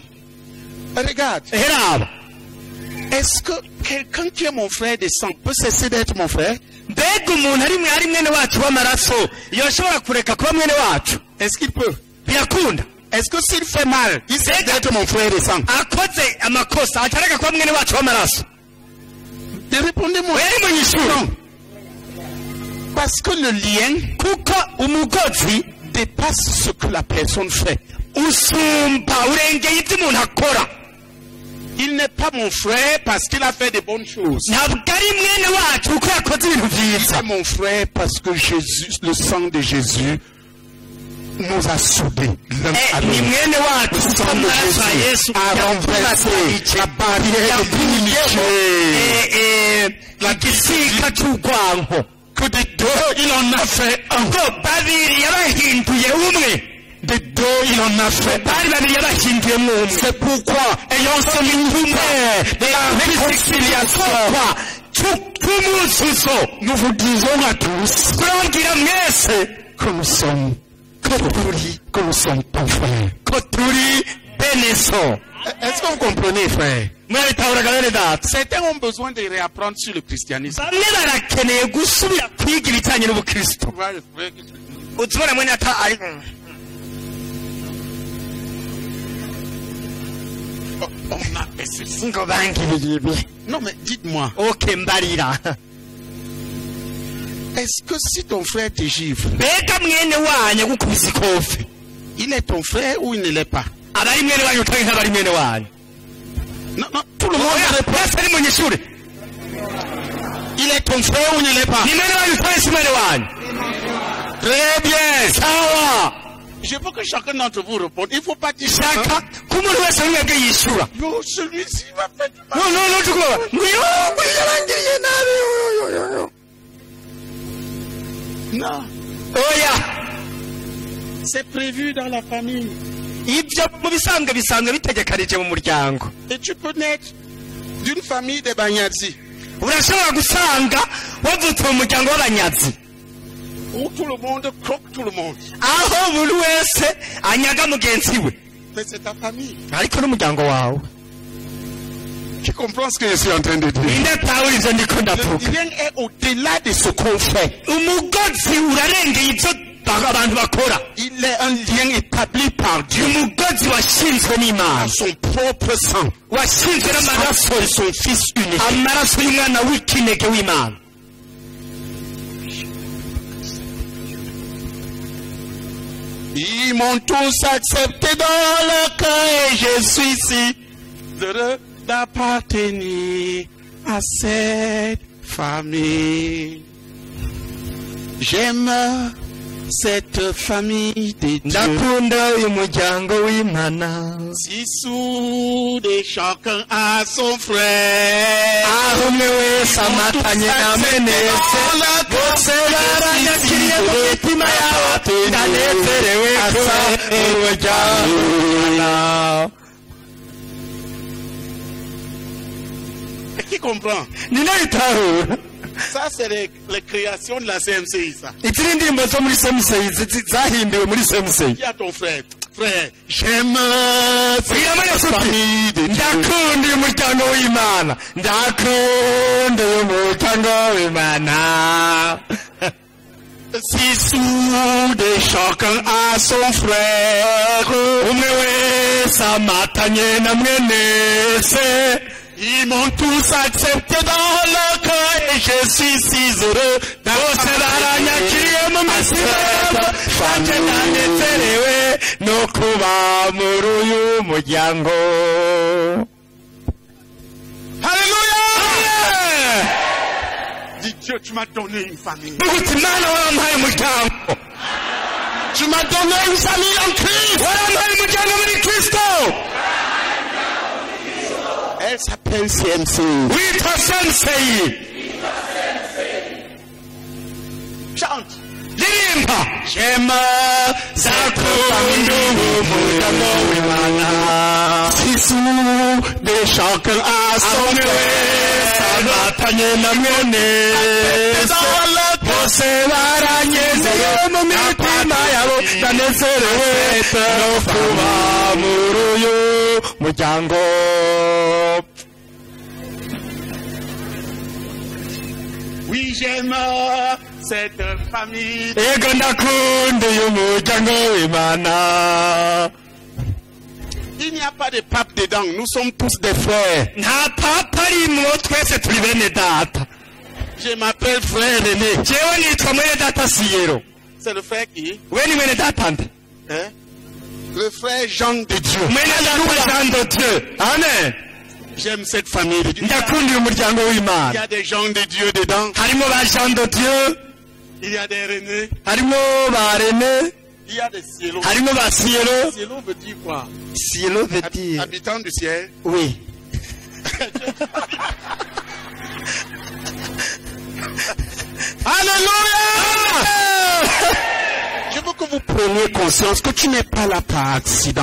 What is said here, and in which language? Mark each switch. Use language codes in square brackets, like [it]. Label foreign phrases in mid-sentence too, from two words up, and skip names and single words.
[fr] regarde, [rn] heraba [fr] est-ce que quelqu'un qui est mon frère de sang peut cesser d'être mon frère? [rn] mbega umuntu ari mwene wacu w'amaraso yoshobora kureka kuba mwene wacu? [fr] Est-ce qu'il peut? [rn] Birakunda? [fr] Est-ce que s'il fait mal, il sait d'être mon frère et sang? [rn] akoze amakosa atareka kuba mwene wacu w'amaraso? [fr] Répondez-moi. Non. Parce que le lien [rn] kuko umugozi [fr] dépasse ce que la personne fait. [rn] usumba urengeye ibyo umuntu akora. [fr] Il n'est pas mon frère parce qu'il a fait de bonnes choses. [rn] ntabwo ari mwene wacu kuko yakoze ibintu [fr] Il [rn] byiza. [fr] est mon frère parce que Jésus, le sang de Jésus nous a soudés l'un à [rn] ni [fr] l'autre. [rn] mwene wacu [fr] Le [rn] kuko [fr] sang de [rn] amaraso ya Jésus yesu [fr] a renversé la barrière d'inimitié. [rn] igisika cy'urwanko. [fr] Que des deux, il en a fait un. [rn] ngo babiri yabahinduye umwe. [fr] Des deux, il en a fait un. [rn] bari babiri yabahinduyemo umwe. [fr] C'est pourquoi, ayant ce ministère de la réconciliation, [rn] tw'umususo [fr] nous vous disons à tous [rn] turababwira mwese [fr] que nous sommes ton frère. [rn] ko turi bene so. [fr] Est-ce que vous comprenez, frère? [rn] mwabitahuraga bene data? [fr] Certains ont besoin de réapprendre sur le christianisme. [rn] bamwe barakeneye gusubira kwiga ibijyanye n'ubukristo. uzibona mwene ata ari [fr] On a fait ceci. [rn] ngo bangiriye ibi. [fr] Non, mais dites-moi, [rn] oke mbarira. [fr] est-ce que si ton frère te gifle, [rn] mbega mwene wanyu agukubise ikofi, [fr] il est ton frère ou il ne l'est pas? [rn] aba ari mwene wanyu cyangwa ntaba ari mwene wanyu? [fr] Non, non, tout le monde répond. [rn] mwese ari munyishure. [fr] Il est ton frère ou il ne l'est pas? [rn] ni mwene wanyu cyangwa si mwene wanyu? [fr] Très bien. [rn] sawa. [fr] Je veux que chacun d'entre vous réponde. Il ne faut pas dire ça. [rn] shaka ko umuntu wese mwebwe yishyura. [fr] Yo, celui-ci va faire du mal. [rn] no tukuba nguyo yarangiriye nabi. [fr] Non, [rn] oya, [fr] c'est prévu dans la famille. [rn] ibyo mu bisanzwe bitegekanije mu muryango. [fr] Et tu peux naître d'une famille de Banyadzi, [rn] urashobora gusanga wavutse mu muryango w'abanyazi [fr] où tout le monde croque tout le monde. [rn] aho buri wese anyaga mugenzi we, [fr] Mais c'est ta famille. [rn] ariko n'umuryango wawe. [fr] Tu comprends ce que je suis en train de dire? [rn] ninde atahura ibyo ndiko [fr] Le [rn] ndavuga? [fr] lien est au-delà de ce qu'on fait. [rn] umugozi urarengeye ibyo abantu bakora. [fr] Il est un lien établi par Dieu [rn] umugozi washinzwe [fr] à [rn] n'Imana, [fr] son propre sang. [rn] washinzwe n'amaraso [fr] De son Fils unique. [rn] amaraso y'umwana w'ikinege w'Imana. [fr] Ils m'ont tous accepté dans le cœur et je suis si heureux d'appartenir à cette famille. J'aime cette famille de Dieu. [rn] ndakunda uyu muryango w'Imana. [fr] Si soudés, chacun a son frère. [rn] aho umwe wese amatanye na menese, bose baranyakiriye mu mitima yabo, ndanezerewe kuba umuryango w'Imana. [fr] Qui comprend? [rn] ninde bitahura? [fr] Ça, c'est les créations de la CMCI, ça. [rn] izi ni indirimbo zo muri semuseyi zahimbiwe muri semuseyi. [fr] Qui a ton frère? Frère, j'aime [rn] Bwira [fr] cette famille de Dieu. [rn] ndakunda uyu muryango w'Imana, ndakunda uyu muryango w'Imana. [fr] Si soudés, chacun a son frère. [rn] umwe wese amatanye na mwene se, [fr] Ils m'ont tous accepté dans le cœur et je suis si heureux [rn] bose baranyakiriye mu mitima yabo, kandi ndanezerewe no kuba muri uyu muryango. [fr] Alléluia! Dis Dieu, tu m'as donné une famille. [rn] uti Imana warampaye umuryango, [fr] Tu m'as donné une famille en Christ. [rn] warampaye umuryango muri Kristo. [fr] Elle s'appelle CMC. [rn] witwa semuseyi. [fr] Chante. [rn] Lirimba. Shema zakunda umuryango w'Imana. [fr] Si soudés, chacun a son frère. [rn] amatanye na mwene se, bose baranyezerewe mu mitima yabo, ndanezerewe no kuba muri uyu muryango. [fr] Oui, j'aime cette famille. [rn] ego ndakunda uyu muryango w'Imana. [fr] Il n'y a pas de pape dedans. Nous sommes tous des frères. [rn] Nta papa arimwo, twese turi bene data. [fr] Je m'appelle frère René. [rn] Jewe nitwa mwene data Siyero. [fr] C'est le frère qui? [rn] We ni mwene data nde? [fr] Hein? Le frère Jean de Dieu. [rn] Mwene data Jean de Dieu. Amen. [fr] J'aime cette famille de Dieu. [rn] Ndakunda uyu muryango [fr] Il y [rn] w'Imana. [fr] a des gens de Dieu dedans. [rn] Harimo ba Jean de Dieu, [fr] Il y a des René. [rn] harimo ba René, [fr] Il y a des Cielo. [rn] harimo ba Siyero. [fr] Cielo veut dire quoi? Siyero veut dire Habitants du ciel. oui. Alléluia! Je veux que vous preniez conscience que tu n'es pas là par accident.